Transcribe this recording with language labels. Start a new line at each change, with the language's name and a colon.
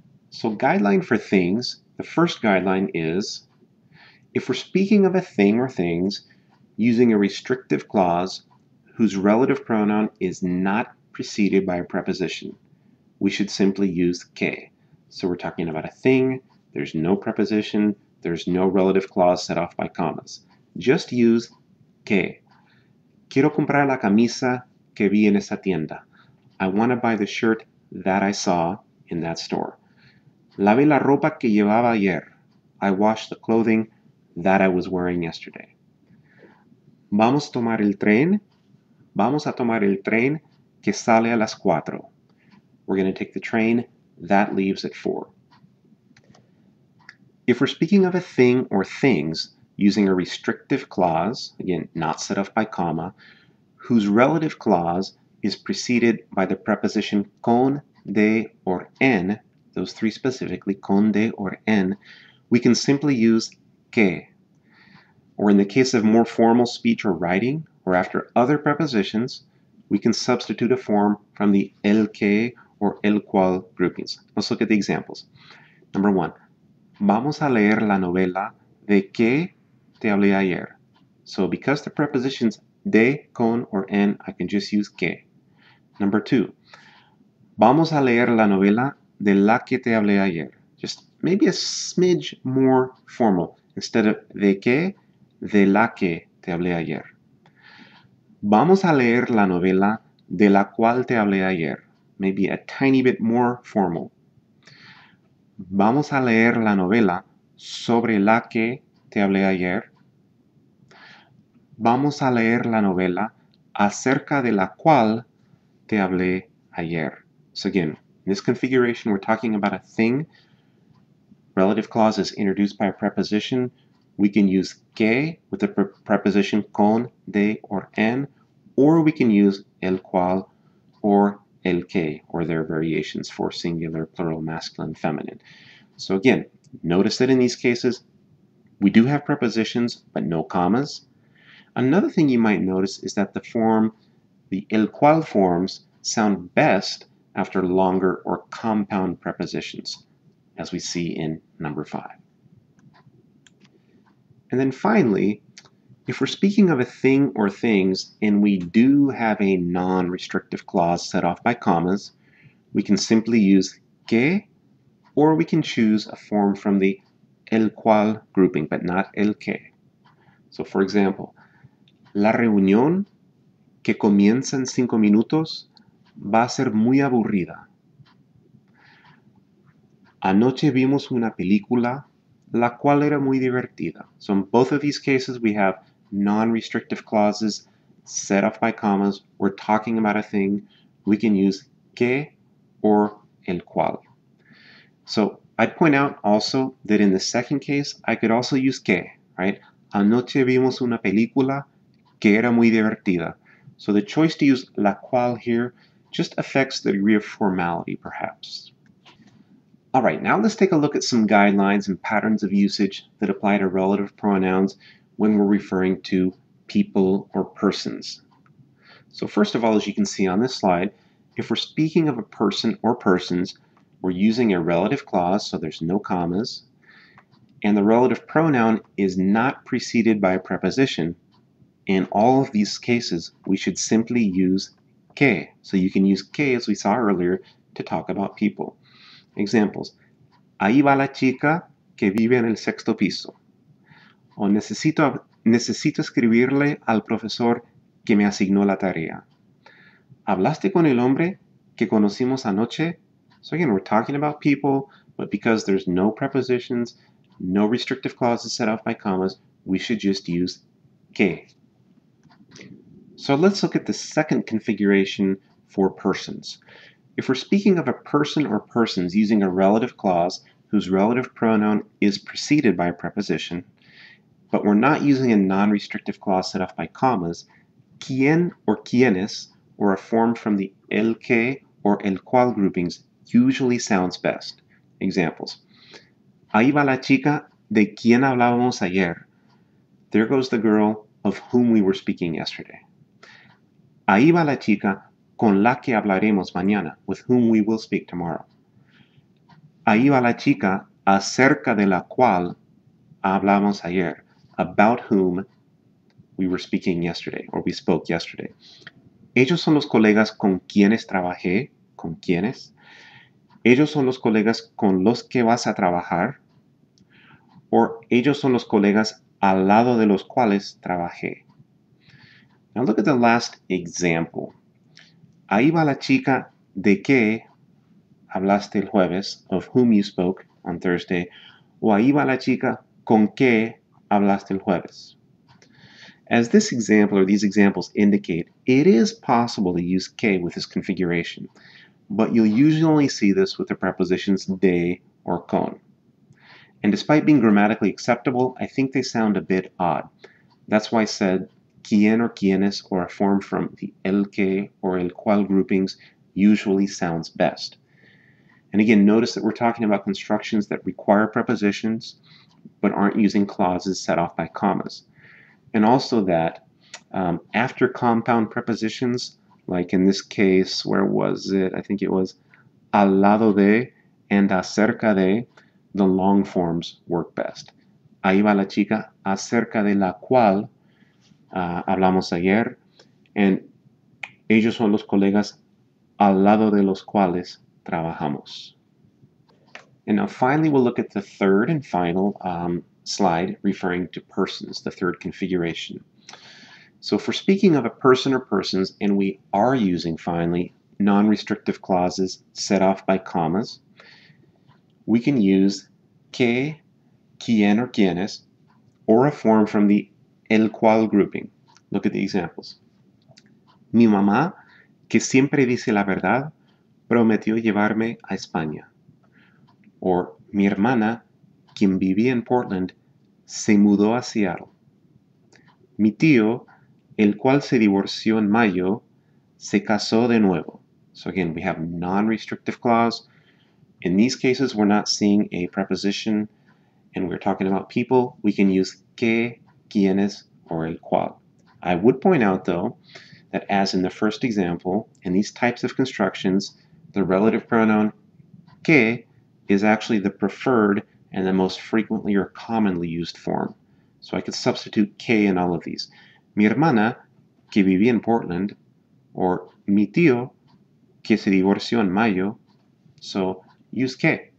English: So guideline for things, the first guideline is, if we're speaking of a thing or things using a restrictive clause whose relative pronoun is not preceded by a preposition, we should simply use que. So we're talking about a thing, there's no preposition, there's no relative clause set off by commas. Just use que.
Spanish: Quiero comprar la camisa que vi en esa tienda.
English: I want to buy the shirt that I saw in that store.
Spanish: Lavé la ropa que llevaba ayer.
English: I washed the clothing that I was wearing yesterday.
Spanish: Vamos a tomar el tren. Vamos a tomar el tren que sale a las 4.
English: We're going to take the train that leaves at 4. If we're speaking of a thing or things using a restrictive clause, again, not set off by comma, whose relative clause is preceded by the preposition con, de, or en, those three specifically, con, de, or en, we can simply use que. Or in the case of more formal speech or writing, or after other prepositions, we can substitute a form from the el que or el cual groupings. Let's look at the examples. Number 1,
Spanish: vamos a leer la novela de que te hablé ayer.
English: So because the prepositions de, con, or en, I can just use que. Number 2,
Spanish: vamos a leer la novela de la que te hablé ayer.
English: Just maybe a smidge more formal. Instead of
Spanish: de que, de la que te hablé ayer. Vamos a leer la novela de la cual te hablé ayer.
English: Maybe a tiny bit more formal.
Spanish: Vamos a leer la novela sobre la que te hablé ayer. Vamos a leer la novela acerca de la cual te hablé ayer.
English: So again, in this configuration, we're talking about a thing. Relative clause is introduced by a preposition. We can use que with the preposition con, de, or en, or we can use el cual or el que, or their variations for singular, plural, masculine, feminine. So again, notice that in these cases, we do have prepositions, but no commas. Another thing you might notice is that the el cual forms sound best after longer or compound prepositions, as we see in number 5. And then finally, if we're speaking of a thing or things and we do have a non-restrictive clause set off by commas, we can simply use que, or we can choose a form from the el cual grouping, but not el que. So for example,
Spanish: la reunión que comienza en 5 minutos va a ser muy aburrida. Anoche vimos una película la cual era muy divertida.
English: So in both of these cases, we have non-restrictive clauses set off by commas. We're talking about a thing. We can use que or el cual. So I'd point out also that in the second case, I could also use que, right?
Spanish: Anoche vimos una película que era muy divertida.
English: So the choice to use la cual here just affects the degree of formality, perhaps. All right, now let's take a look at some guidelines and patterns of usage that apply to relative pronouns when we're referring to people or persons. So first of all, as you can see on this slide, if we're speaking of a person or persons, we're using a relative clause, so there's no commas, and the relative pronoun is not preceded by a preposition. In all of these cases, we should simply use que. So you can use que, as we saw earlier, to talk about people. Examples.
Spanish: Ahí va la chica que vive en el 6º piso. O necesito escribirle al profesor que me asignó la tarea. ¿Hablaste con el hombre que conocimos anoche?
English: So again, we're talking about people, but because there's no prepositions, no restrictive clauses set off by commas, we should just use que. So let's look at the second configuration for persons. If we're speaking of a person or persons using a relative clause whose relative pronoun is preceded by a preposition, but we're not using a non-restrictive clause set off by commas, quien or quienes, or a form from the el que or el cual groupings usually sounds best. Examples.
Spanish: Ahí va la chica de quien hablábamos ayer.
English: There goes the girl of whom we were speaking yesterday.
Spanish: Ahí va la chica con la que hablaremos mañana,
English: with whom we will speak tomorrow.
Spanish: Ahí va la chica acerca de la cual hablamos ayer,
English: about whom we were speaking yesterday, or we spoke yesterday.
Spanish: Ellos son los colegas con quienes trabajé, con quienes. Ellos son los colegas con los que vas a trabajar, or ellos son los colegas al lado de los cuales trabajé.
English: Now look at the last example.
Spanish: Ahí va la chica de que hablaste el jueves,
English: of whom you spoke on Thursday,
Spanish: o ahí va la chica con que hablaste el jueves.
English: As this example or these examples indicate, it is possible to use que with this configuration, but you'll usually only see this with the prepositions de or con. And despite being grammatically acceptable, I think they sound a bit odd. That's why I said quien or quienes, or a form from the el que or el cual groupings, usually sounds best. And again, notice that we're talking about constructions that require prepositions but aren't using clauses set off by commas. And also that after compound prepositions, like in this case, where was it? I think it was al lado de and acerca de, the long forms work best.
Spanish: Ahí va la chica acerca de la cual hablamos ayer, and ellos son los colegas al lado de los cuales trabajamos.
English: And now finally we'll look at the third and final slide referring to persons, the third configuration. So for speaking of a person or persons, and we are using finally non-restrictive clauses set off by commas, we can use que, quien or quienes, or a form from the el cual grouping. Look at the examples.
Spanish: Mi mamá, que siempre dice la verdad, prometió llevarme a España. Or mi hermana, quien vivía en Portland, se mudó a Seattle. Mi tío, el cual se divorció en mayo, se casó de nuevo.
English: So again, we have non-restrictive clause. In these cases, we're not seeing a preposition, and we're talking about people. We can use que, quienes, or el cual. I would point out, though, that as in the first example, in these types of constructions, the relative pronoun que is actually the preferred and the most frequently or commonly used form. So I could substitute que in all of these.
Spanish: Mi hermana, que vivía en Portland, or mi tío, que se divorció en mayo,
English: so use que.